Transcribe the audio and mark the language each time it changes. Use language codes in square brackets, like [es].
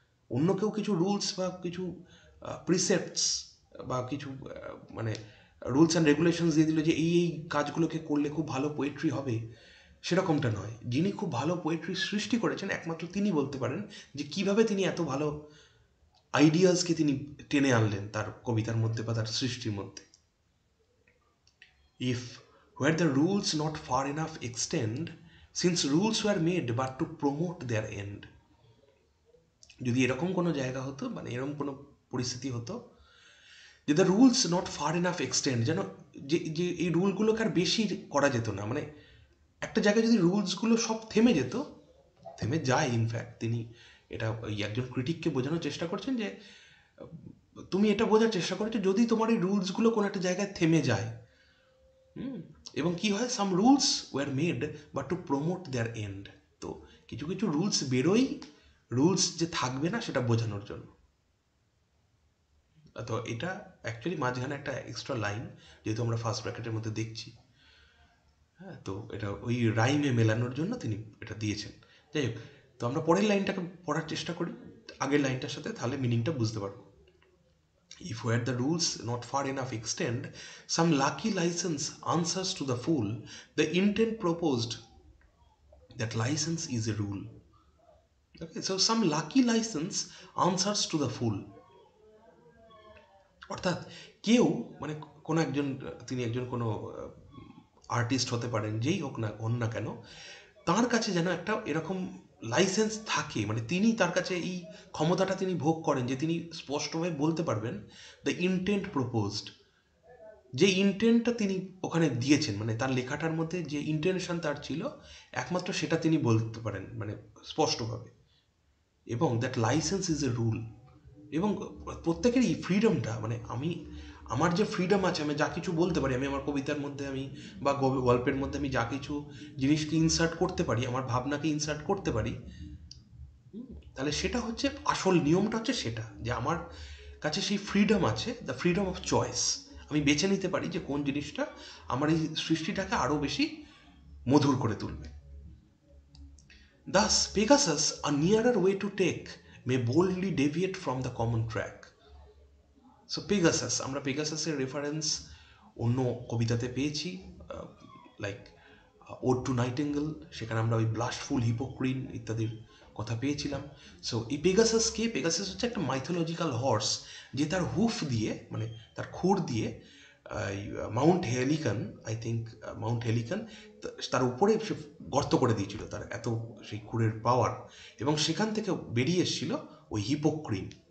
[bn] অন্য কেউ কিছু রুলস বা কিছু প্রিসেপ্টস বা কিছু মানে রুলস অ্যান্ড রেগুলেশনস দিয়ে দিল যে এই এই কাজগুলোকে করলে খুব ভালো পোয়েট্রি হবে, সেরকমটা নয়। যিনি খুব ভালো পোয়েট্রি সৃষ্টি করেছেন, একমাত্র তিনি বলতে পারেন যে কিভাবে তিনি এত ভালো আইডিয়াসকে তিনি টেনে আনলেন তার কবিতার মধ্যে বা তার সৃষ্টির মধ্যে। [en] If where the rules not far enough extend, since rules were made but to promote their end. [bn] যদি এরকম কোনো জায়গা হতো, মানে এরকম কোনো পরিস্থিতি হতো যে the rules not far enough extend, যেন যে যে এই রুলগুলোকে আর বেশি করা যেত না, মানে একটা জায়গায় যদি রুলসগুলো সব থেমে যেত, থেমে যায় ইনফ্যাক্ট, তিনি এটা ওই একজন ক্রিটিককে বোঝানোর চেষ্টা করছেন যে তুমি এটা বোঝার চেষ্টা করেছো যদি তোমার এই রুলসগুলো কোনো একটা জায়গায় থেমে যায়। এবং কি হয়, সাম rules war made but to promote there and. তো কিছু কিছু রুলস বেরোই, রুলস যে থাকবে না সেটা বোঝানোর জন্য। তো এটা অ্যাকচুয়ালি মাঝখানে একটা এক্সট্রা লাইন, যেহেতু আমরা ফার্স্ট ব্র্যাকেটের মধ্যে দেখছি, হ্যাঁ, তো এটা ওই রাইমে মেলানোর জন্য তিনি এটা দিয়েছেন। যাই হোক, তো আমরা পরের লাইনটাকে পড়ার চেষ্টা করি আগের লাইনটার সাথে, তাহলে মিনিংটা বুঝতে পারবো। [en] If where the rules not far enough extend, some lucky license answers to the fool, the intent proposed, that license is a rule. Okay, so some lucky license answers to the fool. [bn] অর্থাৎ কেউ, মানে কোনো একজন, তিনি একজন কোনো artist হতে পারেন, যেই হোক না হন না কেন, তার কাছে যেন একটা এরকম লাইসেন্স থাকে, মানে তিনি তার কাছে এই ক্ষমতাটা তিনি ভোগ করেন যে তিনি স্পষ্টভাবে বলতে পারবেন দ্য ইন্টেন্ট প্রপোজড। যে ইন্টেন্টটা তিনি ওখানে দিয়েছেন, মানে তার লেখাটার মধ্যে যে ইন্টেনশন তার ছিল, একমাত্র সেটা তিনি বলতে পারেন মানে স্পষ্টভাবে। এবং that licence is a rule. এবং প্রত্যেকেরই ফ্রিডমটা, মানে আমার যে ফ্রিডম আছে, আমি যা কিছু বলতে পারি, আমি আমার কবিতার মধ্যে আমি বা গল্পের মধ্যে আমি যা কিছু জিনিসকে ইনসার্ট করতে পারি, আমার ভাবনাকে ইনসার্ট করতে পারি, তাহলে সেটা হচ্ছে আসল নিয়মটা, হচ্ছে সেটা যে আমার কাছে সেই ফ্রিডম আছে, দ্য ফ্রিডম অফ চয়েস। আমি বেছে নিতে পারি যে কোন জিনিসটা আমার এই সৃষ্টিটাকে আরও বেশি মধুর করে তুলবে। [en] Thus, Pegasus, a nearer way to take, may boldly deviate from the common track. [bn] So Pegasus, আমরা পেগাসাসের রেফারেন্স অন্য কবিতাতে পেয়েছি, লাইক ওড টু নাইটেঙ্গেল, সেখানে আমরা ওই ব্লাস্টফুল হিপোক্রিন ইত্যাদির কথা পেয়েছিলাম। সো এই পেগাসাসকে, পেগাসাস হচ্ছে একটা মাইথোলজিক্যাল হর্স, যে তার হুফ দিয়ে, মানে তার খুর দিয়ে মাউন্ট হেলিকান, আই থিঙ্ক মাউন্ট হেলিকান, তার উপরে সে গর্ত করে দিয়েছিল, তার এত সেই খুরের পাওয়ার, এবং সেখান থেকে বেরিয়ে এসেছিল ওই হিপোক্রিন।